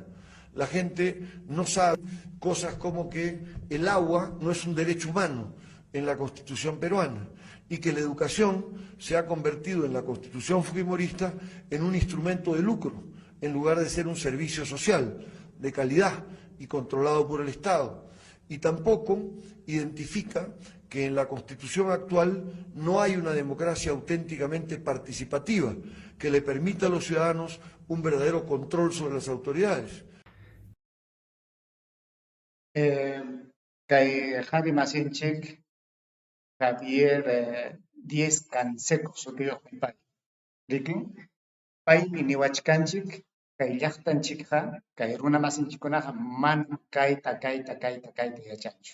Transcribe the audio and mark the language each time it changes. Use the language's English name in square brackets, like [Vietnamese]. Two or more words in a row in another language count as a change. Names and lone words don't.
[Spanish] La gente no sabe cosas como que el agua no es un derecho humano en la Constitución peruana y que la educación se ha convertido en la Constitución fujimorista en un instrumento de lucro en lugar de ser un servicio social de calidad y controlado por el Estado. Y tampoco identifica que en la Constitución actual no hay una democracia auténticamente participativa que le permita a los ciudadanos un verdadero control sobre las autoridades. [Quechua] Kay Javi Masinchik, Javier Diez Canseco, sutiyuqmi pay. Riki, paymi niwachkanchik, kay llaqtanchikqa, kay runa masinchikkunaqa mana kayta yachanchu.